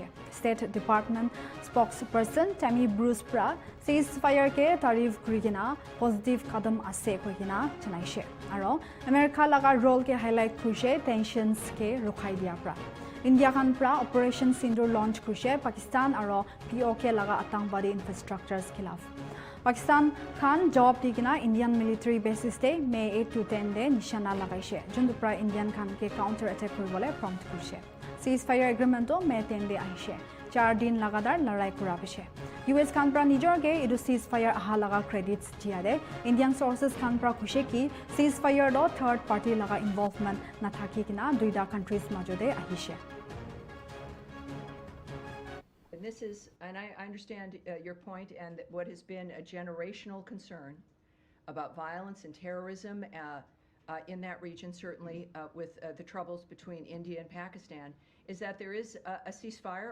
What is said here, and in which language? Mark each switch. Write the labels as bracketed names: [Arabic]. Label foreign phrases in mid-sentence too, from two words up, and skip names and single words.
[English] State Department spokesperson [Naga Pidgin] Tammy Bruce pra ceasefire ke tarif kurigina positive kadam ase koikina chanaishe. Aro America laga role ke highlight kushe tensions ke rukhai dia pra. India khan pra Operation Sindur launch kushe Pakistan aro POK laga atangwadi infrastructures khilaf. Pakistan khan job tikina [English] Indian military bases [Naga Pidgin] te May 8 to 10 de nishana lagaishe. Jundu pra Indian khan ke [English] counter attack [Naga Pidgin] kuribole prompt kushe. [English] Ceasefire agreement [Naga Pidgin] to May 10 de ahishe. 4 din lagadar larai kura bishe. US khan pra nijor ge idu ceasefire aha laga credits dia de Indian sources khan pra kushe ki ceasefire do [English] third party [Naga Pidgin] laga involvement na thaki kina duida countries majode ahishe. [English] And this is, and I understand your point, and what has been a generational concern about violence and terrorism in that region, certainly with the troubles between India and Pakistan, is that there is a ceasefire.